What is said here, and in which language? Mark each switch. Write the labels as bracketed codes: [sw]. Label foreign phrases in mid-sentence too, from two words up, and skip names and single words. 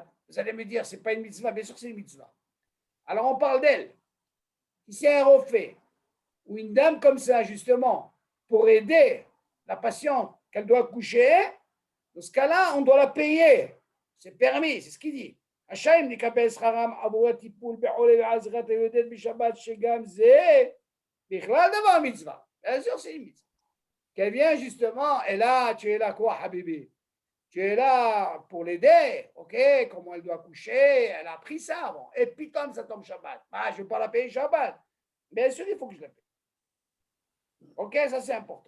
[fr] Vous allez me dire, ce n'est pas une mitzvah, bien sûr c'est une mitzvah. Alors on parle d'elle. Si c'est un refait, ou une dame comme ça, justement, pour aider la patiente qu'elle doit coucher, dans ce cas-là, on doit la payer. C'est permis, c'est ce qu'il dit. [he] השיים נקבל שכרם עבור הטיפול בחולה ועזרת היולדת בשבת שגם זה בכלל דבר מצווה. [fr] Bien sûr, c'est une mitzvah. Qu'elle vient justement, et là, tu es là quoi, Habibi? Tu es là pour l'aider, ok? Comment elle doit coucher, elle a appris ça, bon. Et puis, comme ça tombe Shabbat, je ne vais pas la payer Shabbat. Bien sûr, il faut que je la paye. Ok, ça c'est important.